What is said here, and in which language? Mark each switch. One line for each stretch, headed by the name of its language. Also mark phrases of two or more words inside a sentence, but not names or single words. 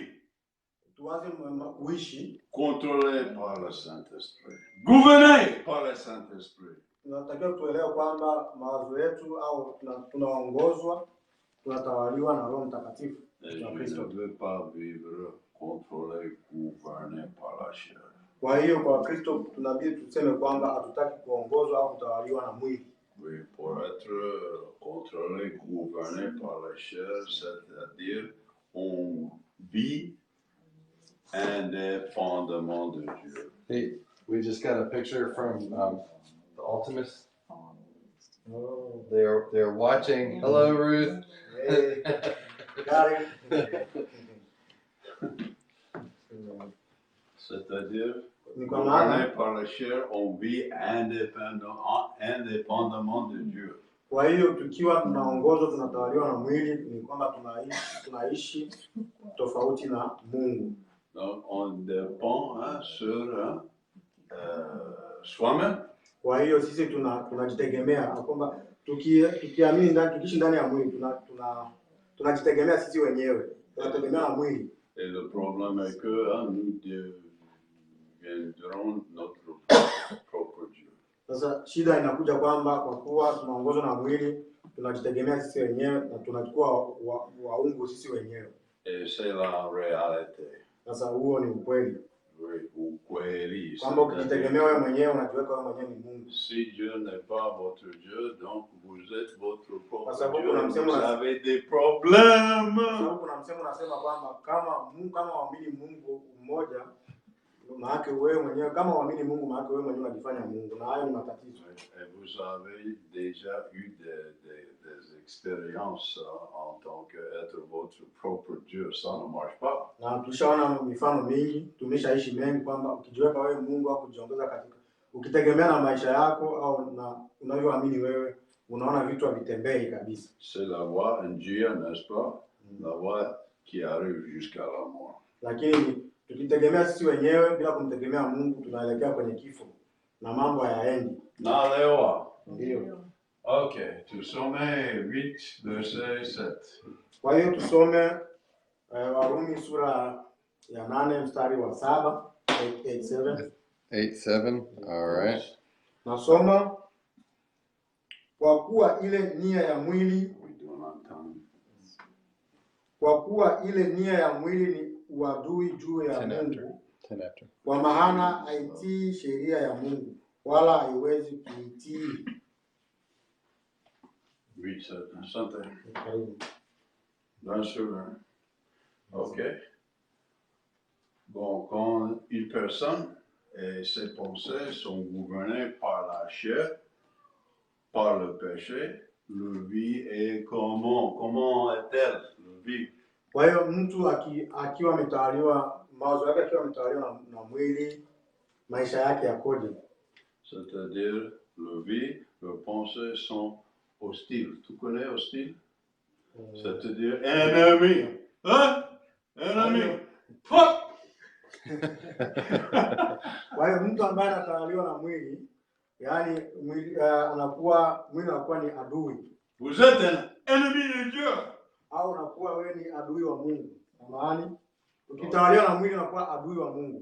Swahili: tuanze kuishi
French: contrôlé par le Saint-Esprit, gouverné par le Saint-Esprit.
Swahili: Tunatakiwa tuelewe kwamba mawazo yetu au tunaongozwa, tunatawaliwa na Roho Mtakatifu.
French: Et je ne veux pas vivre contrôlé, gouverné par la chair.
Swahili: Kwa hiyo kwa Kristo tunabidi tuseme kwamba hatutaki kuongozwa au kutawaliwa na mwili.
French: Oui, pour être contrôlé, gouverné par la chair, c'est-à-dire on vit indépendamment de Dieu.
English: Hey, we just got a picture from the Ultimus. Oh. They're watching. Hello, Ruth. Hey.
French: C'est-à-dire, gouverné par la chair, on vit indépendamment de Dieu.
Swahili: Kwa hiyo tukiwa tunaongozwa, tunatawaliwa na mwili, ni kwamba tunaishi tofauti na Mungu.
French: Donc on dépend sur soi-même.
Swahili: Kwa hiyo sisi tunajitegemea kwamba tukiamini tukiishi ndani ya mwili tunajitegemea sisi wenyewe. Tunategemea na mwili.
French: Et le problème est que nous deviendrons notre propre Dieu.
Swahili: Sasa shida inakuja kwamba kwa kuwa tunaongozwa na mwili, tunajitegemea sisi wenyewe na tunakuwa waungu sisi wenyewe.
French: Et c'est la réalité.
Swahili: Sasa huo ni ukweli. Oui, ukweli. Kwamba ukijitegemea wewe mwenyewe, unajiweka wewe mwenyewe ni Mungu.
French: Si Dieu n'est pas votre Dieu, donc vous êtes votre propre Dieu. Vous avez des problèmes.
Swahili: Sababu kuna msemo unasema kwamba kama waamini Mungu mmoja, maana wewe mwenyewe kama waamini Mungu, maana wewe mwenyewe unajifanya Mungu, na hayo ni matatizo.
French: Et vous avez déjà eu des expériences en tant qu'être votre propre Dieu, ça ne marche pas.
Swahili: Na tushaona mifano mingi, tumeshaishi mengi kwamba ukijiweka wewe Mungu au kujiongeza katika ukitegemea na maisha yako au na unavyoamini wewe, unaona vitu havitembei kabisa.
French: C'est la voie en Dieu, n'est-ce pas? La voie qui arrive jusqu'à la mort.
Swahili: Lakini tukitegemea sisi wenyewe bila kumtegemea Mungu, tunaelekea kwenye kifo na mambo hayaendi. Nalewa. Ndio. Okay, tusome 8 verset 7. Kwa hiyo tusome Warumi sura ya 8 mstari wa 7, 8:7. 8:7.
English: All right.
Swahili: Nasoma, kwa kuwa ile nia ya mwili ni uadui juu ya Mungu. Kwa maana haitii sheria ya Mungu wala haiwezi kuitii.
French: Oui, santé. Bien sûr. Ok. Bon, quand une personne et ses pensées sont gouvernées par la chair, par le péché, le vie est comment est-elle, le vie?
Swahili: Kwa hiyo mtu akiwa ametawaliwa, mawazo yake akiwa ametawaliwa na mwili, maisha yake yakoje?
French: C'est-à-dire, le vie, le pensée sont hostiles. Tu connais hostile? C'est-à-dire, ennemi. Hein? Ennemi. Fuck!
Swahili: Kwa hiyo mtu ambaye anatawaliwa na mwili, yani mwili anakuwa ni adui.
French: Vous êtes un ennemi de Dieu.
Swahili: Au unakuwa wewe ni adui wa Mungu. Maana ukitawaliwa na mwili unakuwa adui wa Mungu.